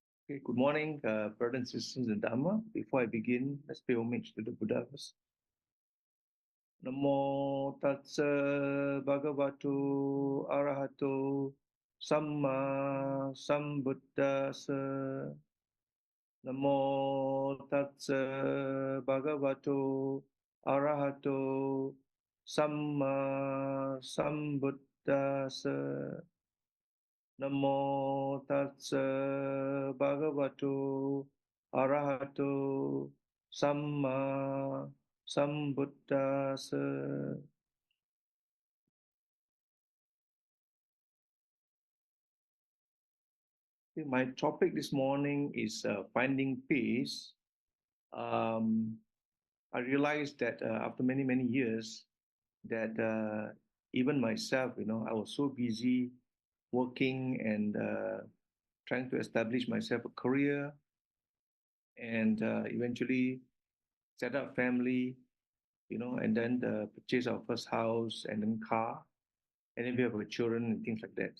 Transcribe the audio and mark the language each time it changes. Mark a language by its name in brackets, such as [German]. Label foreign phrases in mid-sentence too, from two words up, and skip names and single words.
[English] Okay, good morning, brothers and sisters in Dhamma. Before I begin, let's pay homage to the Buddha first. [Pali] Namo Tassa Bhagavato Arahato Samma Sambuddhassa. Namo Tassa Bhagavato Arahato Samma Sambuddhassa. Namo Tassa Bhagavato Arahato Samma Sambuddhassa. [English] My topic this morning is finding peace. I realized that after many, many years that even myself, I was so busy working and trying to establish myself a career and eventually set up family, and then the purchase our first house and then car, and then we have our children and things like that.